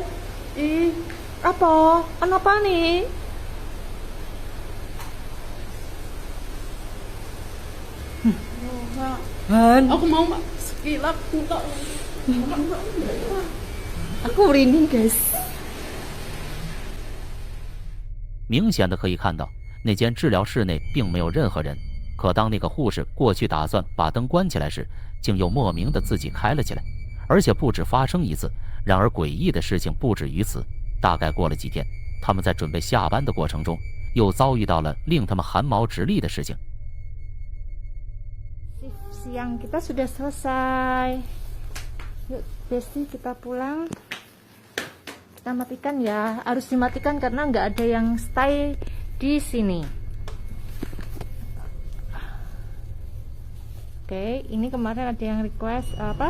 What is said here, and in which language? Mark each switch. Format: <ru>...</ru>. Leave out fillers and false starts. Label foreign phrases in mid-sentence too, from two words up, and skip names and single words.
<id>Ih, apa? Kenapa nih? Han, aku mau sekilap minta. Aku merinding guys。</id> <zh>明显的可以看到，那间治疗室内并没有任何人。可当那个护士过去打算把灯关起来时，竟又莫名的自己开了起来，而且不止发生一次。然而诡异的事情不止于此。大概过了几天，他们在准备下班的过程中，又遭遇到了令他们汗毛直立的事情。</zh> <id>Siang kita sudah selesai. Yuk, Besti kita pulang. Kita matikan ya. Harus dimatikan karena nggak ada yang stay di sini. Oke, ini kemarin ada yang request apa?</id>